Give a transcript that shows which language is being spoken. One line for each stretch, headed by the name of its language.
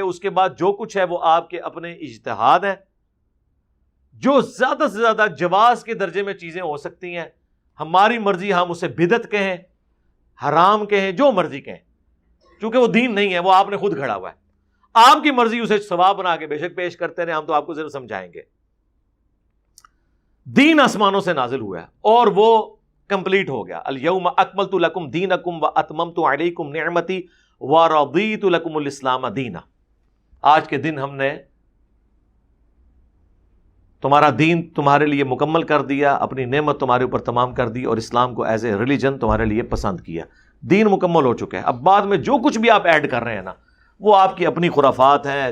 Urdu: اس کے بعد جو کچھ ہے وہ آپ کے اپنے اجتہاد ہیں. جو زیادہ سے زیادہ جواز کے درجے میں چیزیں ہو سکتی ہیں، ہماری مرضی، ہم اسے بدعت کہیں، حرام کہیں، جو مرضی کہیں، چونکہ وہ دین نہیں ہے، وہ آپ نے خود گھڑا ہوا ہے. آپ کی مرضی اسے ثواب بنا کے بے شک پیش کرتے رہے، ہم تو آپ کو صرف سمجھائیں گے. دین آسمانوں سے نازل ہوا ہے اور وہ کمپلیٹ ہو گیا.
Arabic: الیوم اکملت لکم دینکم واتممت علیکم نعمتی ورضیت لکم الاسلام دینا.
Urdu: آج کے دن ہم نے تمہارا دین تمہارے لیے مکمل کر دیا، اپنی نعمت تمہارے اوپر تمام کر دی اور اسلام کو ایز اے ریلیجن تمہارے لیے پسند کیا. دین مکمل ہو چکا ہے. اب بعد میں جو کچھ بھی آپ ایڈ کر رہے ہیں نا، وہ آپ کی اپنی خرافات ہیں.